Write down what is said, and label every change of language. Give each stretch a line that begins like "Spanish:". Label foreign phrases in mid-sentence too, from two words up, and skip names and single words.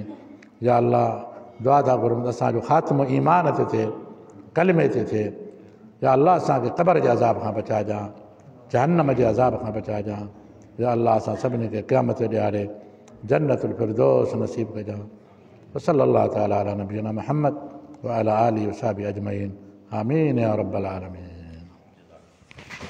Arabic: يا الله
Sindhi: दुआ था घुरूं असांजो ख़ात्मो ईमान ते थिए, कलमे ते थिए।
Arabic: يا الله
Sindhi: असांखे क़ब्र जे अज़ाब खां बचाइजांइ, जहन्नम जे अज़ाब खां बचाइजांइ।
Arabic: يا الله
Sindhi: असां सभिनी खे क़यामत ॾियारे
Arabic: جنة الفردوس
Sindhi: नसीब कजांइ।
Arabic: وصلى الله تعالى على نبينا محمد وعلى آله وصحبه أجمعين آمين يا رب العالمين.